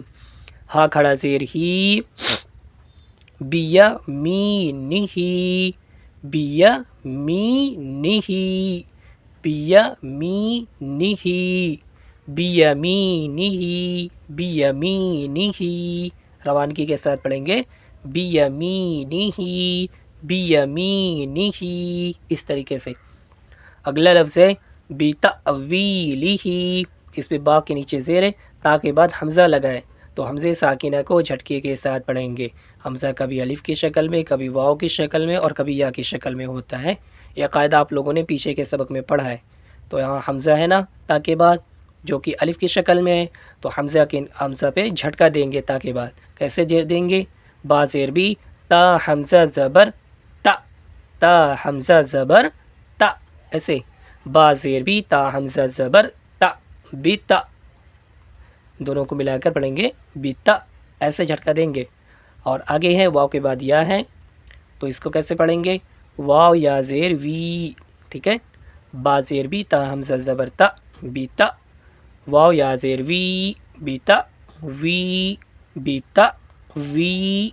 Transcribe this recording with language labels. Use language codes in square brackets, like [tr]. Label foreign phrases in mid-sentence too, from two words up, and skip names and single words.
[ur] ہا کھڑا زیر ہی بیا می نی بیا می نی بیا می نی بیا می نی بیا می نی. روانگی کے ساتھ پڑھیں گے بیا می نی بیا می نی، اس طریقے سے. اگلا لفظ ہے بتأویلہ، اس پہ با کے نیچے زیر ہے، تا کے بعد حمزہ لگائیں تو حمزہ ساکنہ کو جھٹکے کے ساتھ پڑھیں گے. حمزہ کبھی الف کی شکل میں، کبھی واو کی شکل میں، اور کبھی یا کی شکل میں ہوتا ہے. یہ قاعدہ آپ لوگوں نے پیچھے کے سبق میں پڑھا ہے. تو یہاں حمزہ ہے نا تا کے بعد جو کہ الف کی شکل میں ہے، تو حمزہ پہ جھٹکا دیں گے تا کے بعد. کیسے دیں گے؟ با زیر بھی تا حمزہ زبر تا تا حمزہ زبر تا، ایسے با زیر بھی تا حمزہ زبر تا بتا، دونوں کو ملا کر پڑھیں گے بتا، ایسے جھٹکا دیں گے. اور آگے ہے واو کے بعد یا ہے تو اس کو کیسے پڑھیں گے؟ واو یا زیر وی، ٹھیک ہے، با زیر بھی تا حمزہ زبر تا بیتا واو یا زیر وی بیتا وی بیتا وی.